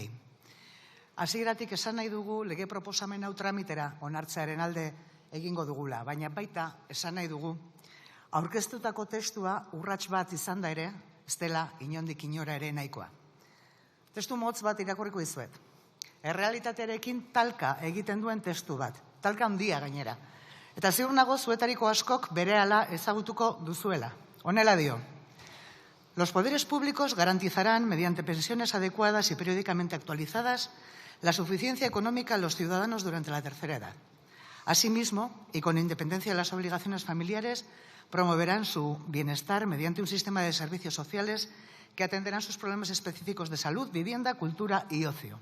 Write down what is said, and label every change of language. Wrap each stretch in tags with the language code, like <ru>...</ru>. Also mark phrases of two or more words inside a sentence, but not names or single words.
<eu>Hasieratik esan nahi dugu lege proposamen hau tramitera onartzearen alde egingo dugula, baina baita esan nahi dugu aurkeztutako testua urrats bat izan da ere, ez dela inondik inora ere nahikoa. Testu motz bat irakurriko dizuet. Errealitatearekin talka egiten duen testu bat, talka handia gainera. Eta ziur nago zuetariko askok berehala ezagutuko duzuela. Honela dio.</eu> <es>Los poderes públicos garantizarán, mediante pensiones adecuadas y periódicamente actualizadas, la suficiencia económica a los ciudadanos durante la tercera edad. Asimismo, y con independencia de las obligaciones familiares, promoverán su bienestar mediante un sistema de servicios sociales que atenderán sus problemas específicos de salud, vivienda, cultura y ocio.</es>